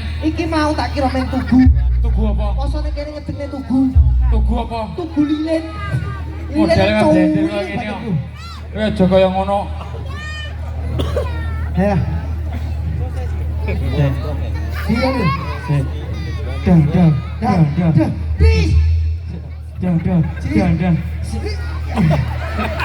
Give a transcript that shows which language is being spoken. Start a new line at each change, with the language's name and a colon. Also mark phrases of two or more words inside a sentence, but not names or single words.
Javanese: Iki mau tak kira men tugu. Tugu apa? Posone kene ngedekne tugu. Tugu apa? Tugu lilin. Model kan jender kaya ngene yo. Kowe aja kaya ngono. Ya. Iya lho. Dang dang Dah, dah. Please. dang dang dang dang.